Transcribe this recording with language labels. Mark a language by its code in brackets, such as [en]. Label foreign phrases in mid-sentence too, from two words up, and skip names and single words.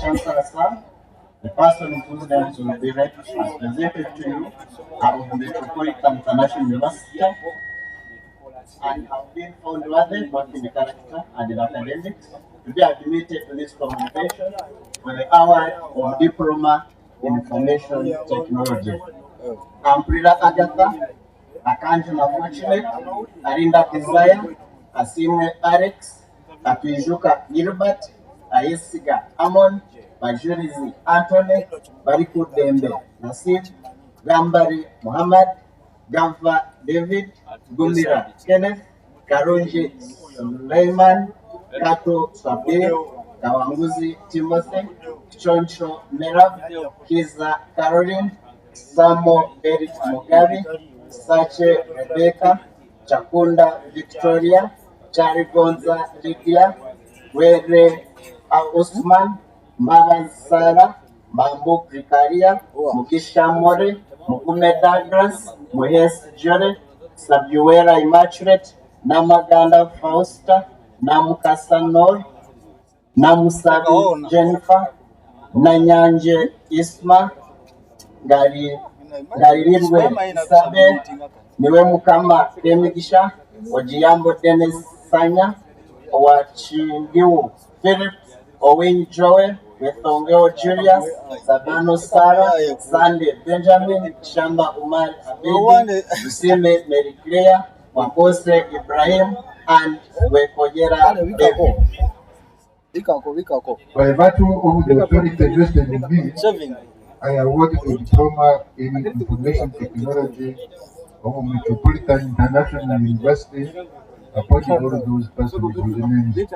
[en] Chancellor, sir, the person whose names will be read as presented to you are of Metropolitan International University and have been found worthy both in character and in academics to be admitted to this congregation for the award of Diploma in Information Technology. Amprila Agatha, Akanjuna Fortunate, Arinda Desire, Asimwe Alex, Atuijuka Gilbert, Ayesiga Amon, Bajurizi Anthony, Bariku Dembe Nasib, Gambari Muhammad, Gamva David, Gumira Kenneth, Karunji Suleiman, Kato Sabir, Kawanguzi Timothy, Choncho Merab, Kiza Caroline, Samo Eric Mugabe, Sache Rebecca, Chakunda Victoria, Charigonza Lydia, Were Usman, Mama Sara, Mambu Prikaria, Mukisha More, Mukume Douglas, Muhes Jore, Sabuera Immaculate, Namaganda Fausta, Namukasa Nor, Namusabi Jennifer, Nanyanje Isma, Galirirwe Sabe, Niwe Mukama Kemigisha, Ojiyambo Dennis Sanya, Wachindiu Philip, Owen Joel, Wethongeo Julius, Sabano Sarah, Sunday Benjamin, Shamba Umar Abedi, Usime Mary Claire, Wambose Ibrahim, and Wekojera David. By virtue of the authority vested in me, I award the Diploma in Information Technology of Metropolitan International University upon all those persons whose names